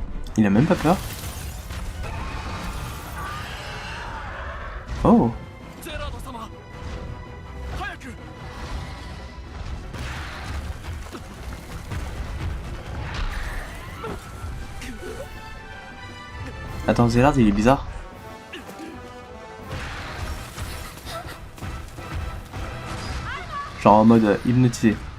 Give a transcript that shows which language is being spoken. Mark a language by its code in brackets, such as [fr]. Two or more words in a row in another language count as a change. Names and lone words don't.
[fr] Il a même pas peur. Oh. [ja] ゼラード様早く [fr] Attends, Zélard, il est bizarre. Genre en mode hypnotisé.